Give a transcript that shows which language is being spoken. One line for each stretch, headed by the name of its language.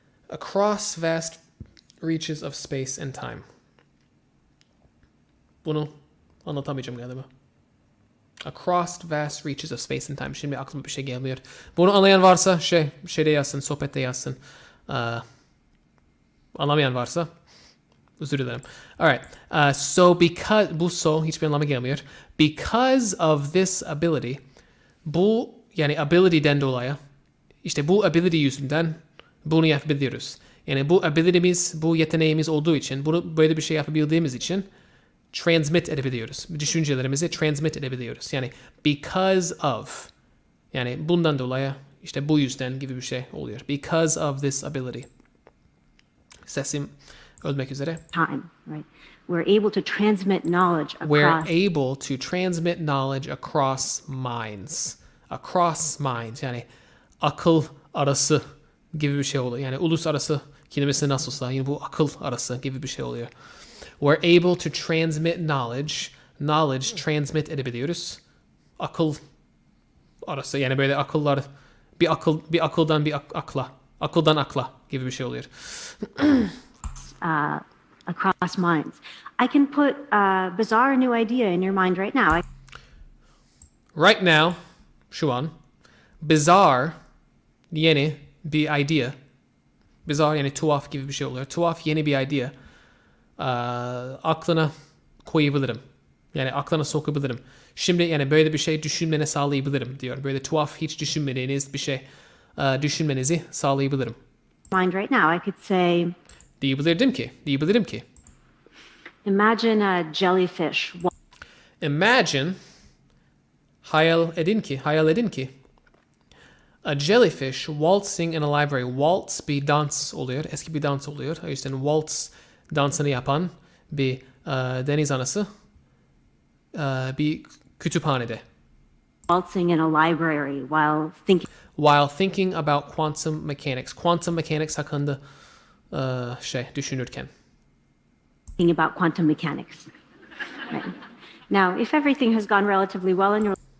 English: Across vast reaches of space and time.
Turkish: Bunu anlatamayacağım galiba.
English: Across vast reaches of space and time.
Turkish: Şimdi aklıma bir şey gelmiyor. Bunu anlayan varsa şeyde yazsın, sohbette yazsın. Anlamayan varsa özür dilerim.
English: Alright. So because
Turkish: bu hiçbir anlama gelmiyor.
English: Because of this ability,
Turkish: bu yani ability'den dolayı işte bu ability yüzünden bunu yapabiliyoruz. Yani bu ability'miz, bu yeteneğimiz olduğu için, bunu böyle bir şey yapabildiğimiz için transmit edebiliyoruz. Düşüncelerimizi transmit edebiliyoruz. Yani
English: because of,
Turkish: yani bundan dolayı, işte bu yüzden gibi bir şey oluyor.
English: Because of this ability.
Turkish: Sesim ölmek üzere.
English: Time, right? We're able to transmit knowledge across. We're able to transmit knowledge across minds. Across minds.
Turkish: Yani akıl arası gibi bir şey oluyor. Yani uluslararası kelimesi nasılsa yine bu akıl arası gibi bir şey oluyor.
English: We're able to transmit knowledge.
Turkish: Knowledge transmit edebiliyoruz. Akıl arası yani böyle akıllar bir akıldan bir akla. Akıldan akla gibi bir şey oluyor.
English: Across minds. I can put a bizarre new idea in your mind right now. Right now,
Turkish: şu an, bizarre, yeni bir idea. Bizarre yani tuhaf gibi bir şey oluyor. Tuhaf yeni bir idea. Aklına koyabilirim. Yani aklına sokabilirim. Şimdi yani böyle bir şey düşünmene sağlayabilirim diyor. Böyle tuhaf hiç düşünmediğiniz bir şey düşünmenizi sağlayabilirim.
English: Mind right now. I could say.
Turkish: Diyebilirim ki.
English: Imagine a jellyfish. Imagine,
Turkish: hayal edin ki.
English: A jellyfish waltzing in a library.
Turkish: Waltz bir dans oluyor. Eski bir dans oluyor. O yüzden waltz dansını yapan bir deniz anası bir kütüphanede.
English: Waltzing in a library while thinking about quantum mechanics.
Turkish: Quantum mechanics hakkında düşünürken.
English: Thinking about quantum mechanics. Right. Now, if everything has gone relatively well in your